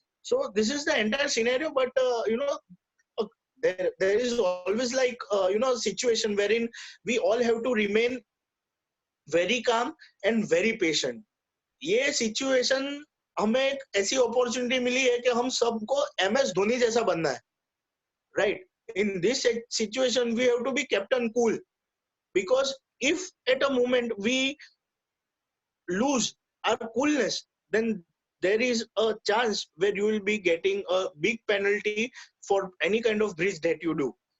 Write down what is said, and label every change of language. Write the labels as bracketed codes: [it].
[en] So this is the entire scenario, but uh, there is always like a situation wherein we all have to remain very calm and very patient. [hi] ये situation हमें एक ऐसी opportunity मिली है कि हम सबको MS Dhoni जैसा बनना है, right? [en] In this situation we have to be captain cool, because if at a moment we lose our coolness, then there is a chance where you will be getting a big penalty for any kind of breach that you do.